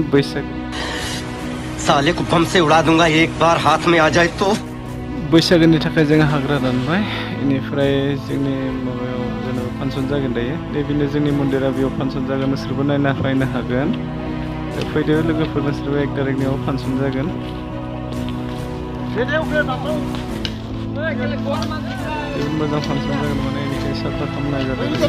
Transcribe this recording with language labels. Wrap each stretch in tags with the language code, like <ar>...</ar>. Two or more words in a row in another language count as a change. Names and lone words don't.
<hi>साले को बम से उड़ा दूंगा एक बार हाथ में आ जाए तो।</hi> <brx>बैसागोनि थाखाय जों हाग्रा दानबाय। इनिफ्राय जोंनि माबायाव जेनेबा फांसन जागोन दायो। नैबेनो जोंनि मन्दिरा, बेयाव फांसन जागोन। नोंसोरबो नायना फैनो हागोन। फैदो लोगोफोर, नोंसोरबो 1 तारिखनियाव फांसन जागोन। जोबोद मोजां फांसन जागोन, माने बेनिखायनो साफा खालामनाय जादों।</brx>